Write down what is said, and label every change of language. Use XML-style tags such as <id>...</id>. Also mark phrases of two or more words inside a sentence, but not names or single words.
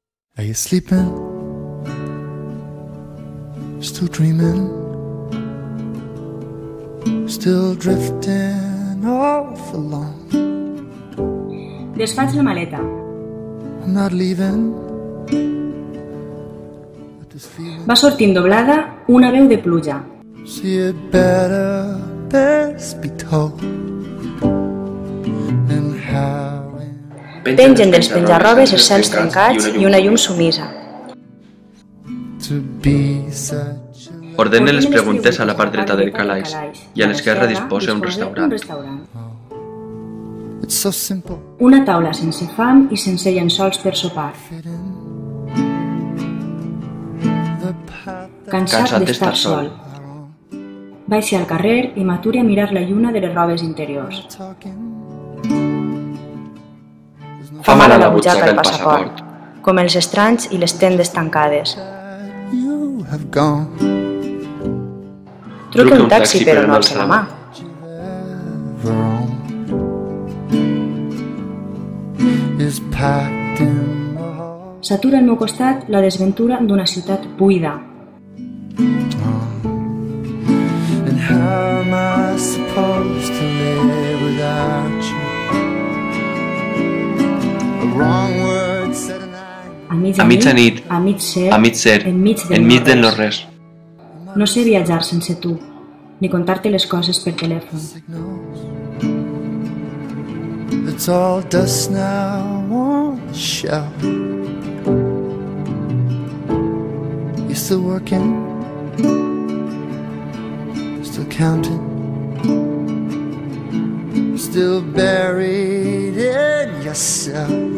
<en>Are you sleeping? Still dreaming? Still drifting off alone?</en> <ca>Desfaig la maleta.</ca> <en>I'm not leaving.</en> <ca>Va sortint doblada una veu de pluja.</ca> <en>So you better best be told. And how</en> <ca>Pengen dels penjarrobes els cels trencats i una llum sumisa.</ca> <en>to be such a...</en> <ca>Ordena les preguntes a la part dreta del calaix i a l'esquerra disposa un restaurant.</ca> <en>It's so simple.</en> <ca>Una taula sense fam i sense llençols per sopar. Cansat d'estar sol. Baixi al carrer i m'aturi a mirar la lluna de les robes interiors. Fa mal a la butxaca el passaport, com els estranys i les tendes tancades.</ca> <en>You have gone.</en> <ca>Truque un taxi però no alça la mà.</ca> <en>Ever on is packed in the hall.</en> <ca>S'atura al meu costat la desventura d'una ciutat buida.</ca> <en>And how am I supposed to live without you? A wrong word said and I...</en> <ca>A mitjanit, a mig ser, enmig del no-res. No sé viatjar sense tu, ni contar-te les coses per telèfon.</ca> <en>signals. It's all dust now on the shelf. You still working? Still counting? Still buried in yourself?</en>